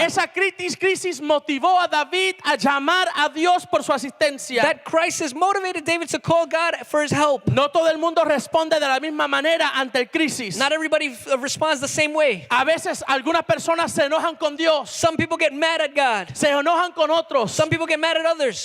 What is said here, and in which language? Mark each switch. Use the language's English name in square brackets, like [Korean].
[Spanish] Esa crisis motivó a David a llamar a Dios por su asistencia. [English] That crisis motivated David to call God for his help. [Spanish] No todo el mundo responde de la misma manera ante el crisis. [English] Not everybody responds the same way. [Spanish] A veces algunas personas se enojan con Dios, [English] Some people get mad at God. [Spanish] se enojan con otros. [English] Some people get mad at others.